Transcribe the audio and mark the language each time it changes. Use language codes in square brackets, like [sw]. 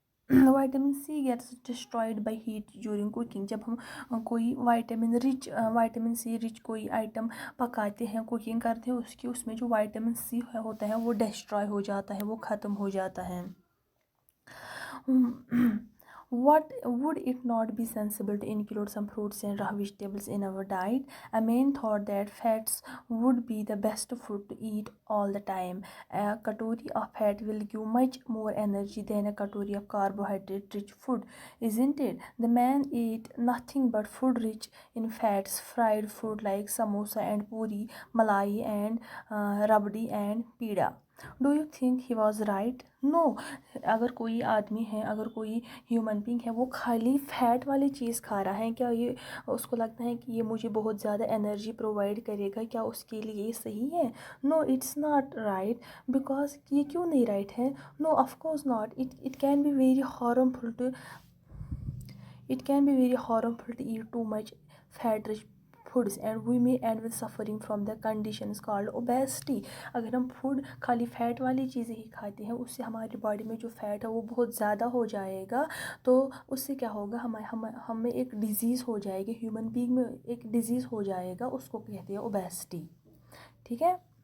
[en] Vitamin C gets destroyed by heat during cooking. [ur] جب ہم کوئی وائٹامن سی رچ کوئی آئٹم پکاتے ہیں، کوکنگ کرتے ہیں، اس میں جو وائٹامن سی ہوتا ہے وہ ڈسٹرائے ہو جاتا ہے، وہ ختم ہو جاتا ہے. [en] What would it not be sensible to include some fruits and raw vegetables in our diet? A man thought that fats would be the best food to eat all the time. A katori of fat will give much more energy than a katori of carbohydrate-rich food, isn't it? The man ate nothing but food rich in fats, fried food like samosa and puri, malai and rabdi and pida. Do you think he was right? No. [ur] اگر کوئی آدمی ہے، اگر کوئی human being ہے، وہ خالی fat والی چیز کھا رہا ہے، کیا یہ اس کو لگتا ہے کہ یہ مجھے بہت زیادہ انرجی پرووائڈ کرے گا؟ کیا اس کے لیے یہ صحیح ہے؟ [en] No, it's not right. [ur] بیکاز یہ کیوں نہیں رائٹ ہے؟ [en] No, of course not. It can be very harmful to eat too much fat rich foods, and we may end with suffering from the conditions called obesity. [ur] اگر ہم خالی fat والی چیزیں ہی کھاتے ہیں، اس سے ہماری باڈی میں جو فیٹ ہے وہ بہت زیادہ ہو جائے گا، تو اس سے کیا ہوگا، ہمیں ایک ڈیزیز ہو جائے گی، ہیومن بینگ میں ایک ڈیزیز ہو جائے گا، اس کو کہتے ہیں اوبیسٹی. ٹھیک ہے.